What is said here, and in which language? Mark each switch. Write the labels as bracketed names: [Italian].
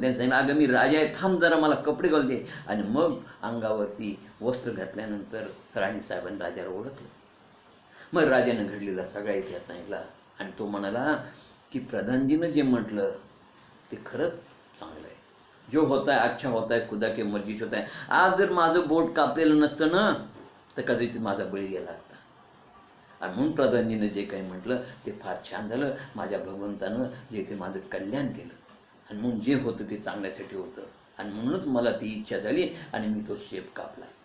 [Marathi] त्यांनी सांगितलं, अगं मी राजा आहे, थांब जरा मला कपडे घालू दे. आणि मग अंगावरती वस्त्र घातल्यानंतर राणीसाहेबांनी राजाला ओळखलं. मग राजाने घडलेला सगळा इतिहास सांगितला आणि तो म्हणाला की प्रधानजीनं जे म्हटलं ते खरंच चांगलं आहे. [Hindi] जो होता है अच्छा होता है, खुदा के मर्जीश होता है. [Marathi] आज जर माझं बोट कापलेलं नसतं ना तर कधीच माझा बळी गेला असता. आणि म्हणून प्रधानजीनं जे काही म्हटलं ते फार छान झालं. माझ्या भगवंतानं जे ते माझं कल्याण केलं आणि म्हणून जे होतं ते चांगल्यासाठी होतं आणि म्हणूनच मला ती इच्छा झाली आणि मी तो शेप कापला.